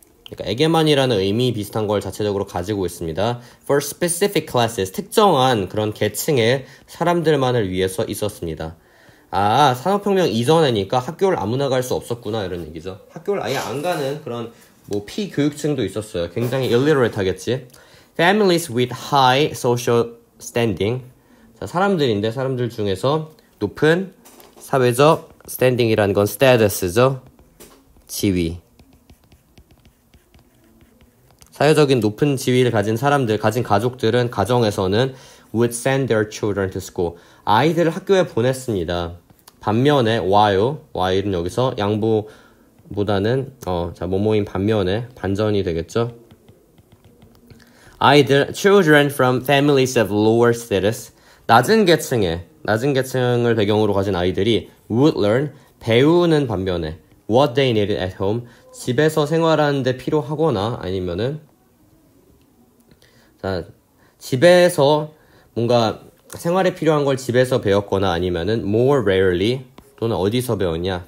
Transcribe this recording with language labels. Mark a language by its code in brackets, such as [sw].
[ko] 그러니까 에게만이라는 의미 비슷한 걸 자체적으로 가지고 있습니다. [en] For specific classes, [ko] 특정한 그런 계층의 사람들만을 위해서 있었습니다. 아, 산업혁명 이전에니까 학교를 아무나 갈 수 없었구나 이런 얘기죠. 학교를 아예 안 가는 그런 뭐 피교육층도 있었어요. 굉장히 illiterate 하겠지. [en] Families with high social standing. [ko] 자, 사람들 중에서 높은 사회적 standing이라는 건 status죠. 지위. 사회적인 높은 지위를 가진 사람들, 가진 가족들은 가정에서는 [en] would send their children to school. [ko] 아이들을 학교에 보냈습니다. 반면에 while은 여기서 양보보다는 뭐뭐인 반면에 반전이 되겠죠. 아이들 [en] children from families of lower status. [ko] 낮은 계층을 배경으로 가진 아이들이 [en] would learn, [ko] 배우는 반면에 [en] what they needed at home, [ko] 집에서 생활하는데 필요하거나 아니면은 자, 집에서 뭔가 생활에 필요한 걸 집에서 배웠거나 아니면은 [en] more rarely [ko] 또는 어디서 배웠냐?